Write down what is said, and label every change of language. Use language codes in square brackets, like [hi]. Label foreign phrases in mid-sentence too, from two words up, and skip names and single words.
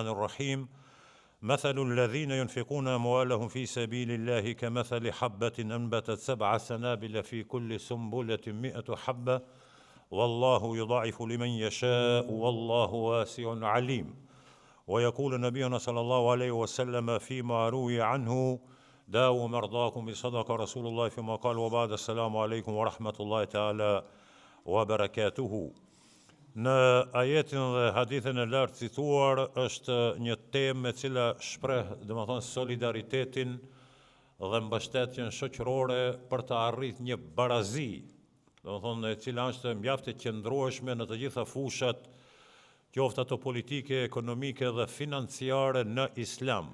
[ar] الرحيم مثل الذين ينفقون أموالهم في سبيل الله كمثل حبة أنبتت 7 سنابل في كل سنبلة 100 حبة والله يضاعف لمن يشاء والله واسع عليم ويقول نبينا صلى الله عليه وسلم فيما روي عنه داووا مرضاكم بصدق رسول الله فيما قال وبعد السلام عليكم ورحمة الله تعالى وبركاته. [sq] Në ajetin dhe hadithin e lartë cituar është një temë e cila shpreh, domethënë, solidaritetin dhe mbështetjen shoqërore për të arritur një barazi, domethënë, e cila është mjaft e qëndrueshme në të gjitha fushat, qoftë ato politike, ekonomike dhe financiare në Islam.